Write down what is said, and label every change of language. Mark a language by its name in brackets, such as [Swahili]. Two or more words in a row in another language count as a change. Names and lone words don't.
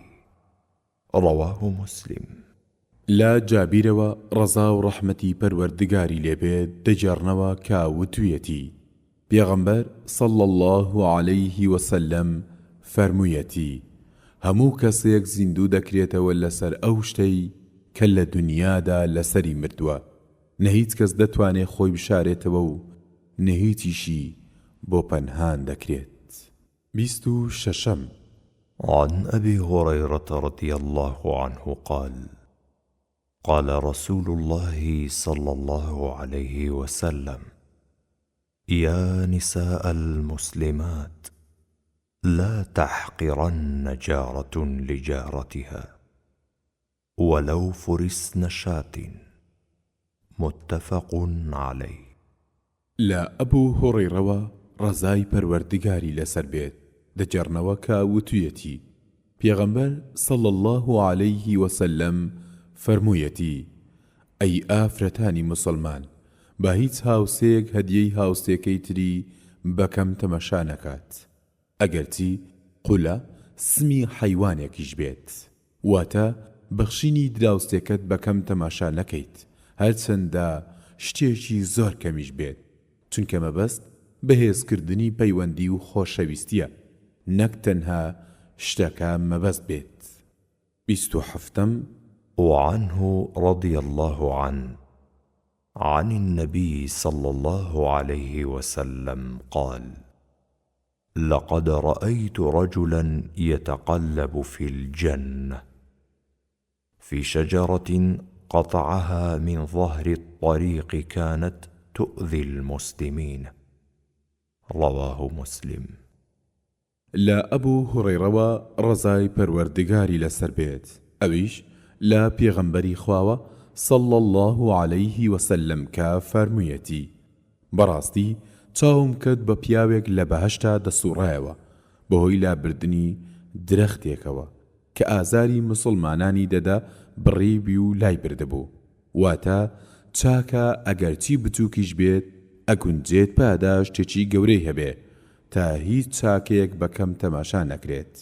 [Arabic] رواه مسلم. [Central Kurdish] لا جابرەوە ڕەزا و ڕەحمەتی پەروەردگاری لێبێت دەجێڕنەوە کە وتویەتی پێغەمبەر [Arabic] صلی الله عليه وسلم [Central Kurdish] فەرموویەتی هەموو کەسێک زیندوو دەکرێتەوە لەسەر ئەو شتەی کە لە دنیادا لەسەری مردووە، نە هیچ کەس دەتوانێت خۆی بشارێتەوە و نە هیچیشی بۆ پەنهان دەکرێت. 26 [Arabic] عن أبي هريرة رضي الله عنه قال: قال رسول الله صلى الله عليه وسلم: يا نساء المسلمات لا تحقرن جارة لجارتها ولو فرسن شاة. متفق عليه. [Central Kurdish] لا أبو هريرة ڕەزای پەروەردگاری لەسەر بێت دەجێڕنەوە کە وتویەتی پێغەمبەر [Arabic] صلی الله عليه وسلم [Central Kurdish] فەرموویەتی ئەی ئافرەتانی موسڵمان، با هیچ هاوسێک هەدیەی هاوسێکەی تری بەکەم تەمەشا نەکات، ئەگەرچی قولە سمی حەیوانێکیش بێت، واتە بەخشینی دراوسێکت بەکەم تەماشا نەکەیت، هەرچەندە شتێکی زۆر کەمیش بێت، چونکە مەبەست بەهێزکردنی پەیوەندی و خۆشەویستیە، نەک تەنها شتەکە مەبەست بێت. 27 [Arabic] وعنه رضي الله عنه عن النبي صلى الله عليه وسلم قال: لقد رأيت رجلا يتقلب في الجنة في شجرة قطعها من ظهر الطريق كانت تؤذي المسلمين. رواه مسلم. [Central Kurdish] لا أبو هريرة رزاي پروردگاری لسر بيت أويش لا پیغمبری خواوە [Arabic] صلى الله عليه وسلم [Central Kurdish] کا فرموویەتی: بەڕاستی چاوم کرد بە پیاوێک لە بەهەشتا دەسوڕایەوە بەهۆی لابردنی درەختێکەوە کە ئازاری مسڵمانانی دەدا بڕیبی و لای بردەبوو، واتە چاکە ئەگەرچی بچووکیش بێت ئەگونجێت پاداش شتێکی گەورەی هەبێ تا هیچ چاکەیەک بەکەم تەماشا نەکرێت.